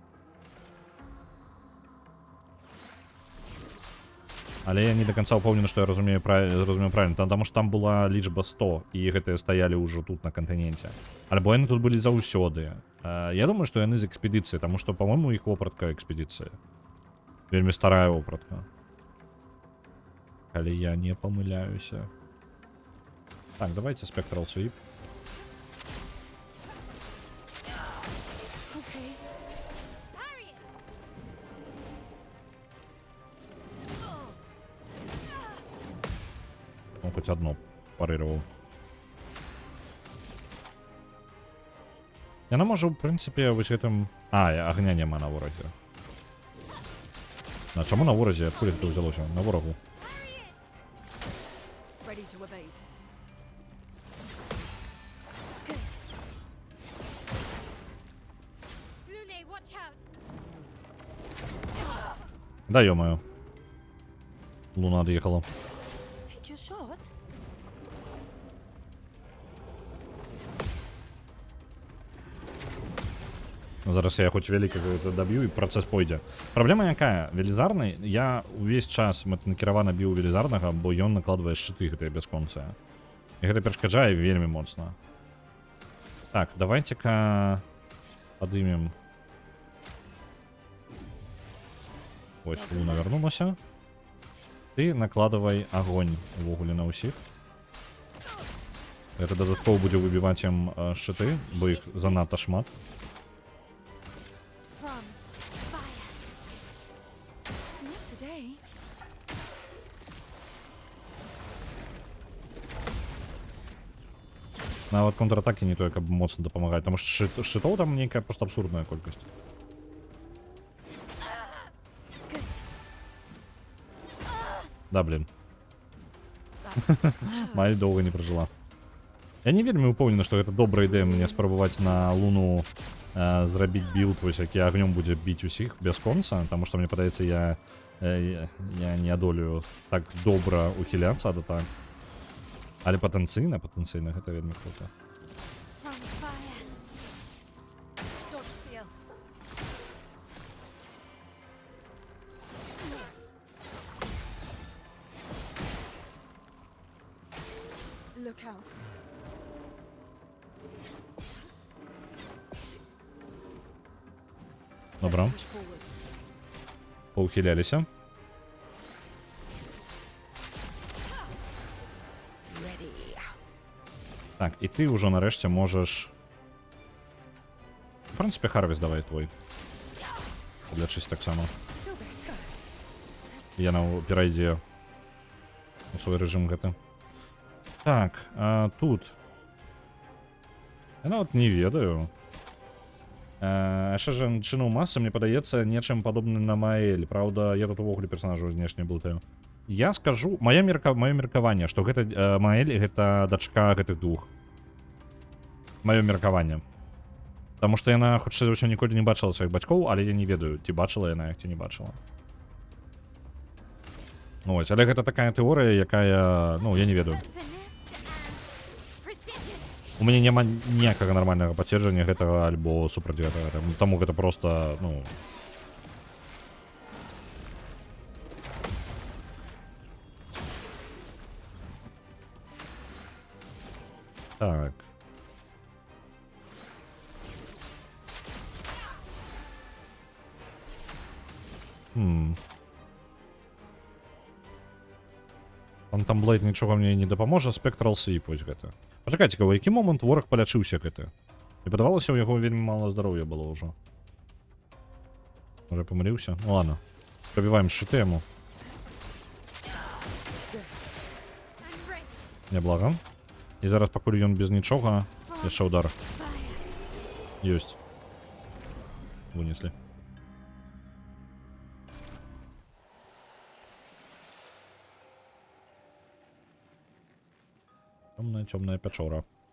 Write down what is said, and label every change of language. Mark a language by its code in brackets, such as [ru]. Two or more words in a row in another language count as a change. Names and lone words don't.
[be] Але я не до конца упэўнены, што я зразумеў правильно, таму што там была лічба 100, і гэтыя стаялі ўжо тут на кантыненце. Альбо яны тут былі заўсёды. Я думаю, што яны з экспедыцыі, таму што, па-мойму, іх вопратка экспедыцыя. Вельмі старая вопратка. Калі я не памыляюся. Так, давайте [en] Spectral Sweep. Okay. Parry it. [be] Ну, хоць одно парыраваў. Яна можа, ў прынцыпе, вось гэтым... агня няма на воразе. А чаму на воразе? Адкуль гэта ўзялося? На ворагу. [en] Ready to evade. Lune, watch out. [be] Да ё-моё. Луна ад'ехала. [en] Take your shot. [be] Зараз я хоць вялікага даб'ю і працэс пойдзе. Праблема якая? Велізарны, я ўвесь час мэтанакіравана біў велізарнага, бо ён накладвае шчыты гэтыя бясконцыя. І гэта перашкаджае вельмі моцна. Так, давайте-ка падымем. Вось, Луна вярнулася. Ты накладывай агонь увогуле на ўсіх. Гэта дадаткова будзе выбіваць ім шчыты, бо іх занадта шмат. [en] From fire. Not today. [be] Нават контратакі не тое, каб моцна дапамагаць, таму што шчытоў там нейкая проста абсурдная колькасць. Да, блин. Майль доўга не пражыла. Я не вельмі упэўнены, што гэта добрая ідэя мне спрабаваць на Луну зрабіць білд, вось які агнём будзе біць усіх бясконца, таму што мне падаецца, я не адолею так добра ухіляцца ад атак. Але патэнцыйна гэта вельмі круто. [en] From fire. Dodge seal. Look out. [be] Добра, [en] Push forward. [be] паўхіляліся. Так, і ты ўжо нарэшце можаш... В прынцыпе, Харвіс давай твой. Лячысь таксама. [en] Feel better. [be] Яна перайдзе у свой рэжым гэты. Так, а тут... Я нават не ведаю. Яшчэ жанчына ў масы, мне падаецца, нечым падобны на Маэль. Праўда, я тут увогуле персонажу знешне блытаю. Я скажу, маё меркаванне, што гэта Маэль, гэта дачка гэтых двух. Маё меркаванне. Таму што яна, хутчэй за ўсё, ніколі не бачыла сваіх бацькоў, але я не ведаю, ці бачыла яна іх, ці не бачыла. Ось, але гэта такая тэорыя, якая, ну, я не ведаю. [en] Finesse and precision. [be] У мяне няма ніякага нармальнага пацверджання гэтага альбо супраць гэтага. Таму гэта проста, ну... Так. Фантом Блейд нічога мне не дапаможа, [en] Spectral Sweep [be] вось гэта. Пачакайце-ка, у які момант вораг палячыўся гэты? І падавалася, у яго вельмі мала здароўя было ўжо. Можа, памыліўся? Ну ладно. Прабіваем шчыты яму. [en] I'm ready. [be] Няблага. І зараз, пакуль ён без нічога, яшчэ удар. [en] Fire. [be] Ёсць. Вынеслі. Цёмная пячора.